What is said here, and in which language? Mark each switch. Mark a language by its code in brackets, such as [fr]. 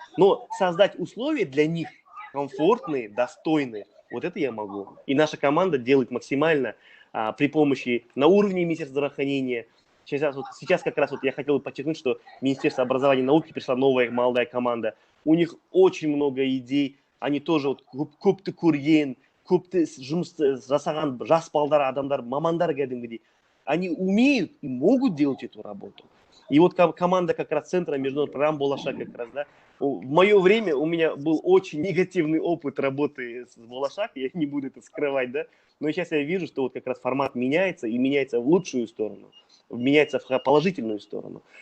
[ru] Но создать условия для них комфортные, достойные, вот это я могу. И наша команда делает максимально при помощи на уровне Министерства здравоохранения. Сейчас как раз вот я хотел бы подчеркнуть, что Министерство образования и науки пришла новая молодая команда. У них очень много идей. Они тоже вот [kk] көпті көрген, көпті жұмыс жасаған жас балдар, адамдар, мамандар кәдімгідей. [ru] Они умеют и могут делать эту работу. И вот команда как раз Центра международных программ Болашак как раз, да. В мое время у меня был очень негативный опыт работы с Болашак, я не буду это скрывать, да. Но сейчас я вижу, что вот как раз формат меняется, и меняется в лучшую сторону, меняется в положительную сторону.